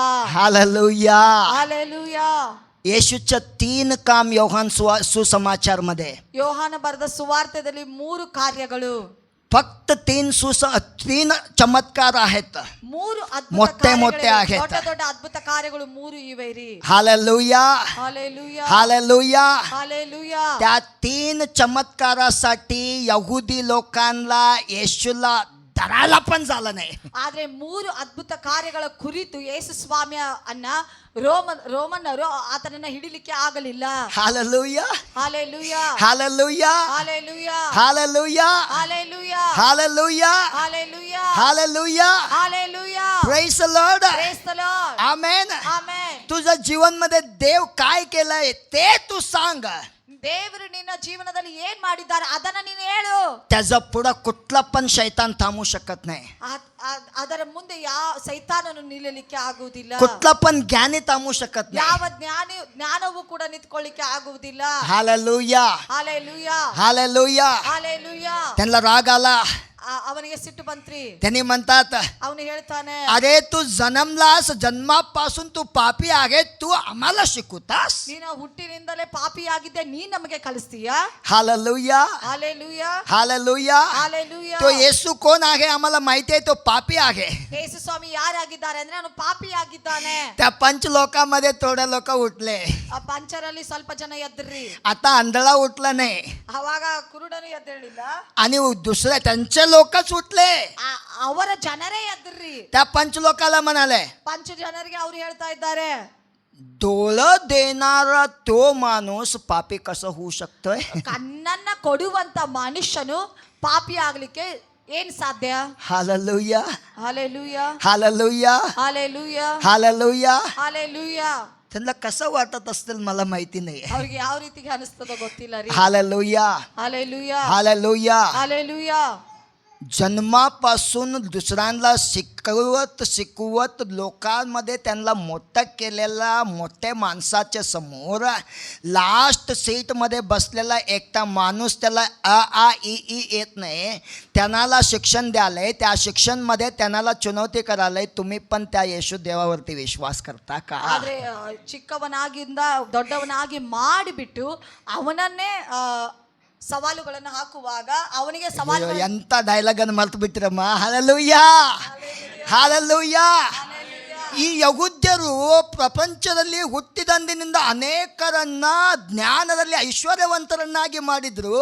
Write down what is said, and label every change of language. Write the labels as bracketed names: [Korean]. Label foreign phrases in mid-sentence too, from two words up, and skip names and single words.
[Marathi] हालेलुया. हालेलुया. येशूचं 3 काम योहान सुसमाचार मध्ये, [Kannada] ಯೋಹಾನ ಬರೆದ ಸುವಾರ್ತೆಯಲ್ಲಿ 3 ಕಾರ್ಯಗಳು, [Marathi] फक्त 3 चमत्कार आहेत. [Kannada] 3 ಅದ್ಭುತ ಮೊಟ್ಟೆ ಕಾರ್ಯಗಳಿವೆ. [Marathi] आहेत. [Kannada] ದೊಡ್ಡ ದೊಡ್ಡ ಅದ್ಭುತ ಕಾರ್ಯಗಳು 3 ಇವೆ ರೀ. [Marathi] हालेलुया हालेलुया हालेलुया. हालेलुया. त्या 3 चमत्कारासाठी यहुदी लोकांना येशूला धरायला पण झालं नाही. [Kannada] ಆದ್ರೆ 3 ಅದ್ಭುತ ಕಾರ್ಯಗಳ ಕುರಿತು ಯೇಸು ಸ್ವಾಮಿಯ ರೋಮನ್ನರು ಆತನನ್ನ ಹಿಡಿಲಿಕ್ಕೆ ಆಗಲಿಲ್ಲ. [Marathi] हालेलुया हालेलुया हालेलुया हालेलुया हालेलुया हालेलुया हालेलुया हालेलुया हालेलुया. हालेलुया. [English] Praise the Lord. Praise the Lord. [Marathi] आमेन. [English] Amen. [Marathi] तुझ्या जीवनमध्ये देव काय केलंय ते तू सांग. [Kannada] ದೇವರು ನಿನ್ನ ಜೀವನದಲ್ಲಿ ಏನ್ ಮಾಡಿದ್ದಾರೆ ಅದನ್ನ ನೀನು ಹೇಳು. [Marathi] त्याच्या पुढं कुठला पण शैतान थांबू शकत नाही. [Kannada] ಅದರ ಮುಂದೆ ಸೈತಾನನು ನಿಲ್ಲಲಿಕ್ಕೆ ಆಗುವುದಿಲ್ಲ. [Marathi] कुठला पण ज्ञानी थांबू शकत नाही. [Kannada] ಯಾವ ಜ್ಞಾನವೂ ಕೂಡ ನಿಂತ್ಕೊಳ್ಳಿಕ್ಕೆ ಆಗುವುದಿಲ್ಲ. [Marathi] हालेलुया हालेलुया हालेलुया. हालेलुया. त्यांना राग आला. [Kannada] ಅವನಿಗೆ ಸಿಟ್ಟು ಬಂತ್ರಿ. [Marathi] त्यांनी म्हणतात, [Kannada] ಅವನು ಹೇಳ್ತಾನೆ, [Marathi] अरे तू जन्मलास, जन्मापासून तू पापी आहे, तू आम्हाला शिकवतास. [Kannada] ನೀನು ಹುಟ್ಟಿನಿಂದಲೇ ಪಾಪಿಯಾಗಿದ್ದೆ, ನೀನ್ ನಮಗೆ ಕಲಿಸ್ತೀಯಾ? [Marathi] हालेलुया हालेलुया हालेलुया. हालेलुया. तो येशू कोण आहे आम्हाला माहिती आहे, तो पापी आहे. [Kannada] ಯೇಸು ಸ್ವಾಮಿ ಯಾರಾಗಿದ್ದಾರೆ ಅಂದ್ರೆ ಅವನು ಪಾಪಿಯಾಗಿದ್ದಾನೆ. [Marathi] त्या पंच लोकांमध्ये थोडे लोक उठले. [Kannada] ಆ ಪಂಚರಲ್ಲಿ ಸ್ವಲ್ಪ ಜನ ಎದ್ರಿ. [Marathi] आता आंधळा उठला नाही [Kannada] ಅವಾಗ ಕುರುಡನು ಎದ್ದೇಳಿಲ್ಲ, [Marathi] आणि दुसरे त्यांचे लोकच उठले. [Kannada] ಅವರ ಜನರೇ ಎದ್ರಿ. [Marathi] त्या पंच लोकाला म्हणाले, [Kannada] ಪಂಚ ಜನರಿಗೆ ಅವ್ರು ಹೇಳ್ತಾ ಇದ್ದಾರೆ, [Marathi] डोळं देणारा तो माणूस पापी कसं होऊ शकतोय? [Kannada] ಕಣ್ಣನ್ನ ಕೊಡುವಂತ ಮನುಷ್ಯನು ಪಾಪಿ ಆಗ್ಲಿಕ್ಕೆ ಏನ್ ಸಾಧ್ಯ? [Marathi] हालेलुया हालेलुया हालेलुया हालेलुया हालेलुया. हालेलुया. त्यांना कसं वाटत असतील मला माहिती नाही. [Kannada] ಅವ್ರಿಗೆ ಯಾವ ರೀತಿಗೆ ಅನಿಸ್ತದೋ ಗೊತ್ತಿಲ್ಲ ರೀ. [Marathi] हालेलुया हालेलुया हालेलुया. हालेलुया. जन्मापासून दुसऱ्यांना शिकवत लोकांमध्ये त्यांना मोठं केलेला मोठ्या माणसाच्या समोर लास्ट सीटमध्ये बसलेला एकटा माणूस, त्याला आ इ येत नाही, त्यांना शिक्षण द्यालंय. त्या शिक्षणमध्ये त्यांना चुनवती करायलंय, तुम्ही पण त्या येशू देवावरती विश्वास करता का? [Kannada] ಆದ್ರೆ ಚಿಕ್ಕವನಾಗಿಂದ ದೊಡ್ಡವನಾಗಿ ಮಾಡಿಬಿಟ್ಟು ಅವನನ್ನೇ ಸವಾಲುಗಳನ್ನು ಹಾಕುವಾಗ ಅವನಿಗೆ ಸವಾಲು ಎಂತ ಡೈಲಾಗ್ ಅನ್ನು ಮರ್ತು ಬಿಟ್ಟಿರಮ್ಮ. ಹಾಲೆಲೂಯಾ ಹಾಲೆಲೂಯಾ. ಈ ಯಹೂದ್ಯ ಯಹೂದ್ಯರು ಪ್ರಪಂಚದಲ್ಲಿ ಹುಟ್ಟಿದಂದಿನಿಂದ ಅನೇಕರನ್ನ ಜ್ಞಾನದಲ್ಲಿ ಐಶ್ವರ್ಯವಂತರನ್ನಾಗಿ ಮಾಡಿದ್ರು.